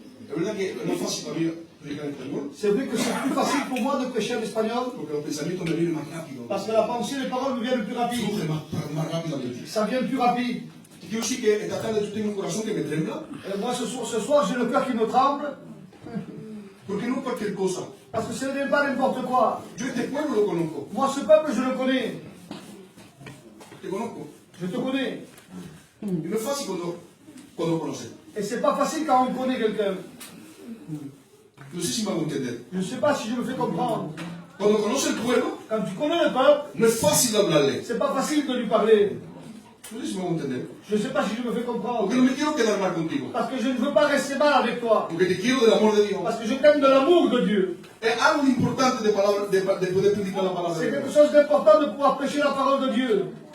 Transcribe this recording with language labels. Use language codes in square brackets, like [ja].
[es] Es verdad que no es fácil para mí predicar en español, [fr] C'est vrai que c'est plus facile pour moi de prêcher en espagnol [es] porque los pensamientos me vienen más rápido, [fr] parce que la pensée, les paroles me viennent plus rapide. [es] surge más rápidamente. [fr] Ça vient plus rapide. [es] Y quiero decir que esta tarde tú tienes un corazón que me trembla, [fr] Et moi, ce soir j'ai le cœur qui me tremble [es] porque no es cualquier cosa. [fr] parce que ce n'est pas n'importe quoi. [es] Yo este pueblo lo conozco, [fr] Moi, ce peuple, je le connais. [es] te conozco. [fr] Je te connais. [es] Y no es fácil cuando conoces. [fr] Et c'est pas facile quand on connaît quelqu'un. [es] No sé si me hago entender. [fr] Je ne sais pas si je me fais comprendre. [es] Cuando conoces el pueblo, [fr] Quand tu connais le peuple, [es] no es fácil hablarle. [fr] c'est pas facile de lui parler. [es] No sé si me hago entender. [fr] Je ne sais pas si je me fais comprendre. [es] Porque no me quiero quedar mal contigo. [fr] Parce que je ne veux pas rester mal avec toi. [es] Porque te quiero del amor de Dios. [fr] Parce que je t'aime de l'amour de Dieu. [es] Es algo importante de poder predicar la palabra [fr] C'est [es] de [fr] quelque [es] Dios. [fr] chose d'important de pouvoir prêcher la parole de Dieu.